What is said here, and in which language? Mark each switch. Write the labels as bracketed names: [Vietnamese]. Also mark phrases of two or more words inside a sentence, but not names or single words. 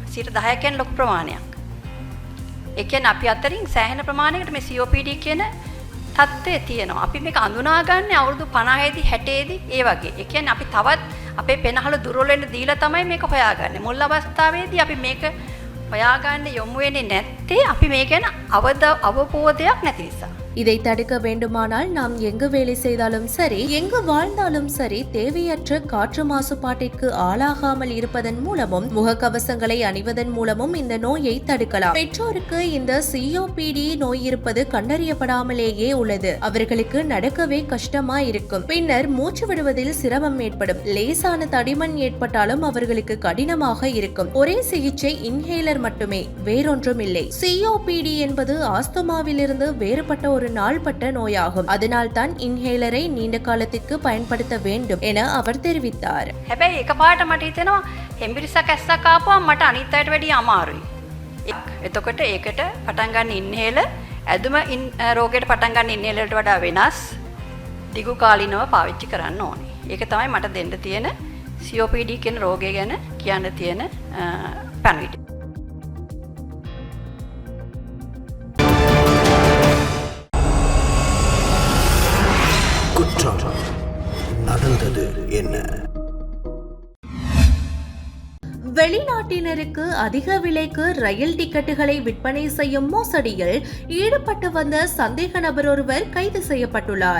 [Sinhala] 10% කියන්නේ ලොකු ප්‍රමාණයක්. ඒ කියන්නේ අපි අතරින් සෑහෙන ප්‍රමාණයකට මේ COPD කියන තත්ත්වය තියෙනවා. අපි මේක අඳුනාගන්නේ අවුරුදු 50 දී 60 දී ඒ වගේ. ඒ කියන්නේ අපි තවත් අපේ පෙනහල දුර්වල වෙන්න දීලා තමයි මේක හොයාගන්නේ. මුල් අවස්ථාවේදී අපි මේක හොයාගන්න යොමු වෙන්නේ නැත්තේ අපි මේ ගැන අවබෝධයක් නැති නිසා. [Tamil] இதை தடுக்க வேண்டுமானால் நாம் எங்கு வேலை செய்தாலும் சரி, எங்கு வாழ்ந்தாலும் சரி, தேவையற்ற காற்று மாசுபாட்டிற்கு ஆளாகாமல் இருப்பதன் மூலமும் முகக்கவசங்களை அணிவதன் மூலமும் இந்த நோயை தடுக்கலாம். பெற்றோருக்கு இந்த COPD நோய் இருப்பது கண்டறியப்படாமலேயே உள்ளது. அவர்களுக்கு நடக்கவே கஷ்டமா இருக்கும். பின்னர் மூச்சு விடுவதில் சிரமம் ஏற்படும். லேசான தடிமன் ஏற்பட்டாலும் அவர்களுக்கு கடினமாக இருக்கும். ஒரே சிகிச்சை இன்ஹேலர் மட்டுமே, வேறொன்றும் இல்லை. COPD என்பது ஆஸ்துமாவிலிருந்து வேறுபட்ட ஒரு நாள்பட்ட நோயாகும். அதனால் தான் இன்ஹேலரை நீண்ட காலத்திற்கு பயன்படுத்த வேண்டும் என அவர் தெரிவித்தார். [Sinhala] හැබැයි එකපාරට මට හිතෙනවා හෙම්බිරිසක් ඇස්සක් ආපුවම මට අනිත් අයට වැඩිය අමාරුයි. එතකොට ඒකට පටන් ගන්න ඉන්හේලර් ඇදුම රෝගයට පටන් ගන්න ඉන්හේලර්ට වඩා වෙනස් දිගු කාලිනව පාවිච්චි කරන්න ඕනේ. ඒක තමයි මට දෙන්න තියෙන COPD කියන රෝගය ගැන කියන්න තියෙන පණිවිඩය. [Tamil] குற்றம் நடந்தது என்ன? வெளிநாட்டினருக்கு அதிக விலைக்கு ரயில் டிக்கெட்டுகளை விற்பனை செய்யும் மோசடியில் ஈடுபட்டு வந்த சந்தேக நபர் ஒருவர் கைது செய்யப்பட்டுள்ளார்.